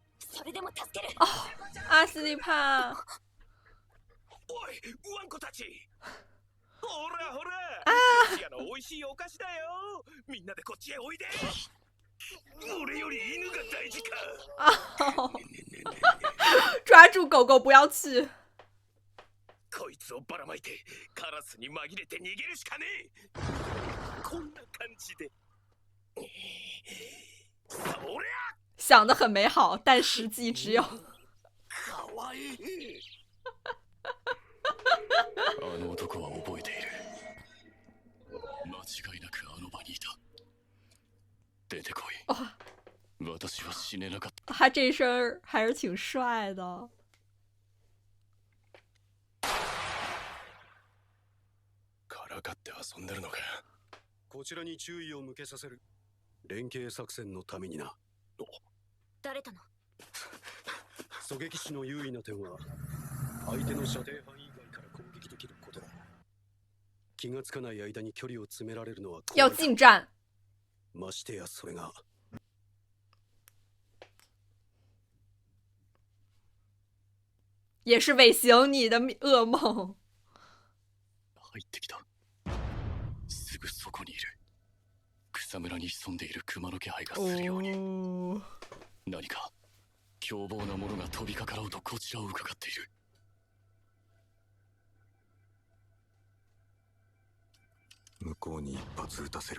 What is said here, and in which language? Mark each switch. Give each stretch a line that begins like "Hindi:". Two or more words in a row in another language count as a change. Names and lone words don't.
Japanese: それでも助ける。阿西里帕。おい、ワンコたち。ほらほら。寿司屋の美味しいお菓子だよ。みんなでこっちへおいで。俺より犬が大事か。
Chinese: 抓住狗狗不要去。
Japanese: こいつをばらまいてカラスに紛れて逃げるしかねえ。こんな感じで。そりゃ。
Chinese: 想得很美好，但实际只有。
Japanese: かわいい。あの男は覚えている。間違いなくあの場にいた。出てこい。私は死ねなかった。
Chinese: 他这身还是挺帅的。
Japanese: からかって遊んでるのか。こちらに注意を向けさせる連携作戦のためにな。誰との？狙撃手の優位な点は相手の射程範囲外から攻撃できることだ。気がつかない間に距離を詰められるのは
Chinese: 要近战。
Japanese: ましてやそれが
Chinese: 也是尾行你的噩梦。
Japanese: 入ってきた。すぐそこにいる。草むらに潜んでいる熊の気配がするように。何か凶暴なものが飛びかかろうとこちらを伺っている。向こうに一発撃たせる。